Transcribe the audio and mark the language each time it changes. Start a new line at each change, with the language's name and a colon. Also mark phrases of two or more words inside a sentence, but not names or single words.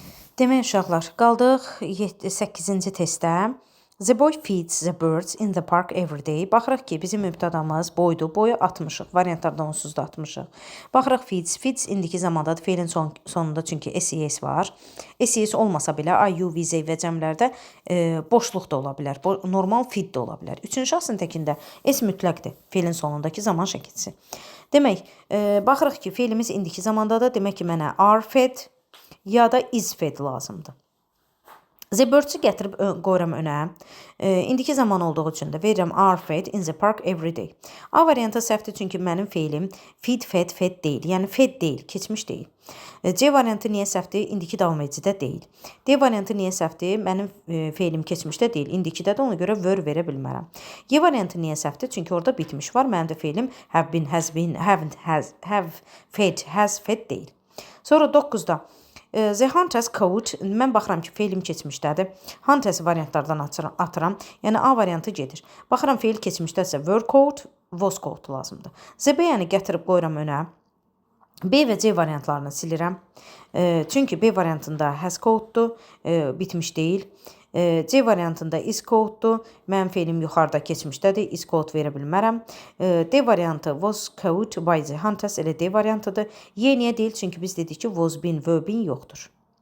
Azerbaijani: Demək uşaqlar, qaldıq 8-ci testdə.
English: The boy feeds the birds in the park every day.
Azerbaijani: Baxırıq ki, bizim mübtədamız boydur. Boyu atmışıq. Variantlardan onsuz da atmışıq. Baxırıq feeds. Feeds indiki zamandadır. Feilin sonunda çünki ses var. Ses olmasa belə
English: I, you, we, they
Azerbaijani: və cəmlərdə boşluq da ola bilər. Normal feed də ola bilər. Üçüncü şəxsin təkində s mütləqdir. Feilin sonundakı zaman şəkilçisi. Demək, baxırıq ki, feilimiz indiki zamandadır. Demək ki, mənə
English: are fed
Azerbaijani: ya da
English: is fed
Azerbaijani: lazımdır.
English: The birds-
Azerbaijani: ü gətirib qoyuram önə. İndiki zaman olduğu üçün də verirəm
English: are fed in the park every day.
Azerbaijani: A variantı səhvdir çünki mənim feilim
English: feed, fed, fed
Azerbaijani: deyil. Yəni fed deyil, keçmiş deyil. C variantı niyə səhvdir? İndiki davam edicidə deyil. D variantı niyə səhvdir? Mənim feilim keçmişdə deyil. İndikidə də ona görə were verə bilmərəm. Y variantı niyə səhvdir? Çünki orada bitmiş var. Mənim də feilim
English: have been, has been, haven't, have fed, has fed
Azerbaijani: deyil. Sonra 9-da
English: The hunters caught,
Azerbaijani: mən baxıram ki, feilim keçmişdədir. Hunters variantlardan atıram. Yəni A variantı gedir. Baxıram feil keçmişdəsə
English: were caught, was caught
Azerbaijani: lazımdır. Z yəni gətirib qoyuram önə. B və C variantlarını silirəm. Çünki B variantında
English: has caught-
Azerbaijani: dur, bitmiş deyil. C variantında
English: is caught-
Azerbaijani: dur. Mənim feilim yuxarıda keçmişdədir.
English: Is caught
Azerbaijani: verə bilmərəm. D variantı
English: was caught by the hunters
Azerbaijani: elə D variantıdır. Y niyə deyil? Çünki biz dedik ki,
English: was been, were been
Azerbaijani: yoxdur.